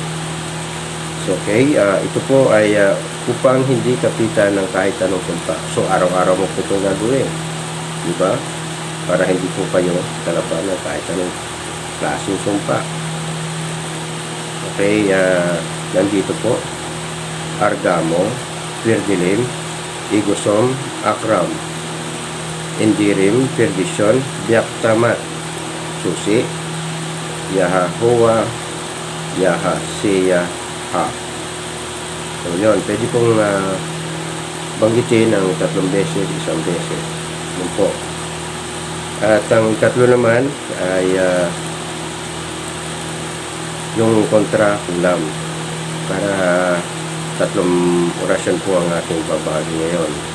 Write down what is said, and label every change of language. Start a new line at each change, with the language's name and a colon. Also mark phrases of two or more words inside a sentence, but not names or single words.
Filipino: So, okay, ito po ay upang hindi kapitan ng kahit anong sumpa. So, araw-araw mo po itong gagawin. Diba? Para hindi po kayo kalaban ng kahit anong klaseng sumpa. Okay, nandito po Argamo, Pirdilim, Igosom, Akram, Indirim, Perdisyon, Biaktamat, Susi, Yahahoa, Yahaseya, Ha. So yun, pwede pong banggitin ng 3 beses, 1 beses. Yun po. At ang 3 naman ay yung kontra ulam, para 3 orasyon po ang ating babahagi ngayon.